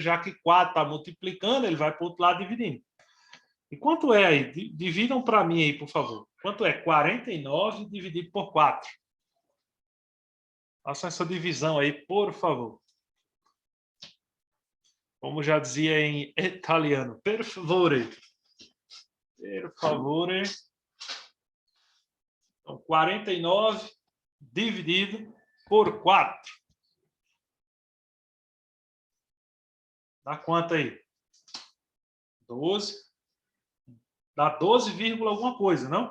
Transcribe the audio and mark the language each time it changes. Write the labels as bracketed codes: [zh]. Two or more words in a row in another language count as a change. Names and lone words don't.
[pt] Já que 4 está multiplicando, ele vai para o outro lado dividindo. E quanto é aí? Dividam para mim aí, por favor. Quanto é 49 dividido por 4? Faça essa divisão aí, por favor. Como já dizia em italiano, [it] per favore. Per favore. [pt] Então, 49 dividido por 4. Dá quanto aí? 12. Dá 12, alguma coisa, não?